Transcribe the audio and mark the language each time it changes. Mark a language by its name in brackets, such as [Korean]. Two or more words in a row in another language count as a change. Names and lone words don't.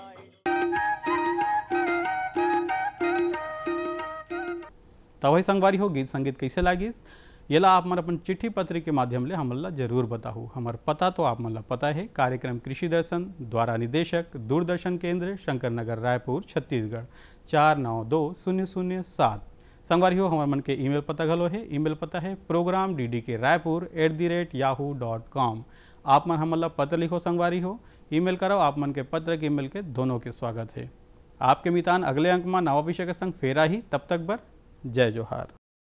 [Chhattisgarhi] तो वही संगवारी हो गीत संगीत कैसे लागिस येला आप मन अपन चिट्ठी पत्री के माध्यम ले हमन ला जरूर बताहू। हमार पता तो आप मन ला पता है, कार्यक्रम कृषि दर्शन द्वारा निदेशक दूरदर्शन केंद्र शंकर नगर रायपुर छत्तीसगढ़ 492007। संगवारी हो हमार मन के ईमेल पता घलो है, ईमेल पता है program.ddk@yahoo.com। आप मन हमन ला पत्र लिखो संगवारी हो, ईमेल करो, आप मन के पत्र के ईमेल के दोनों के स्वागत है। आपके मितान अगले अंक में नवा विषय के संग फेरा ही, तब तक बर जय जोहार।